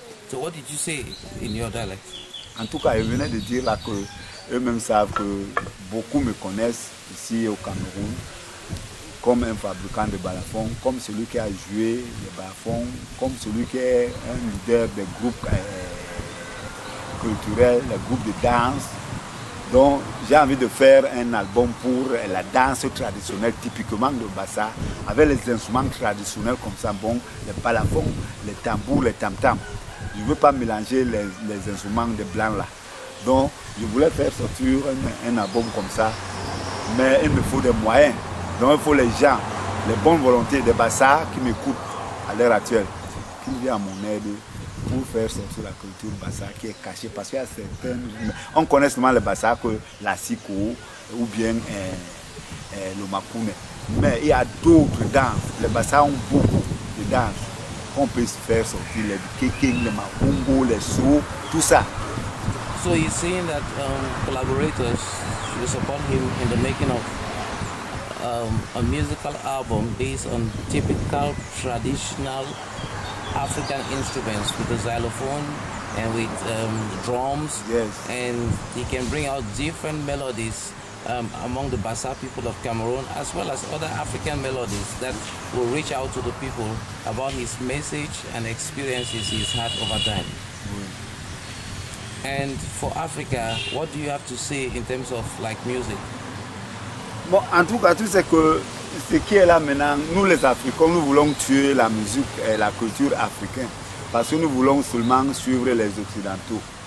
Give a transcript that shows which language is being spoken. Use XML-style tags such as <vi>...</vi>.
<en>So what did you say in your dialect?</en> <fr>En tout cas, ils venaient de dire là que eux-mêmes savent que beaucoup me connaissent ici au Cameroun comme un fabricant de balafons, comme celui qui a joué les balafons, comme celui qui est un leader des groupes culturels, les groupes de danse. Donc j'ai envie de faire un album pour la danse traditionnelle typiquement de Bassa, avec les instruments traditionnels comme ça, bon, les balafons, les tambours, les tam-tams. Je ne veux pas mélanger les instruments de blanc là. Donc je voulais faire sortir un album comme ça, mais il me faut des moyens. Donc il faut les gens, les bonnes volontés de Bassa qui m'écoutent à l'heure actuelle, qui viennent à mon aide pour faire sortir la culture Bassa qui est cachée. Parce qu'il y a certaines... On connaît seulement le Bassa que la Siko ou bien le Makune. Mais il y a d'autres danses. Les Bassa ont beaucoup de danses qu'on peut faire sortir. Les Keking, les Makungo, les Sou, tout ça.</fr> <en>So he's saying that collaborators should support him in the making of a musical album based on typical traditional African instruments with the xylophone and with drums. Yes. And he can bring out different melodies among the Bassa people of Cameroon, as well as other African melodies that will reach out to the people about his message and experiences he's had over time. And for Africa, what do you have to say in terms of like music?</en> <fr>Bon, en tout cas, tout c'est que ce qui est là maintenant, nous les Africains, nous voulons tuer la musique et la culture africaine parce que nous voulons seulement suivre les Occidentaux.</fr>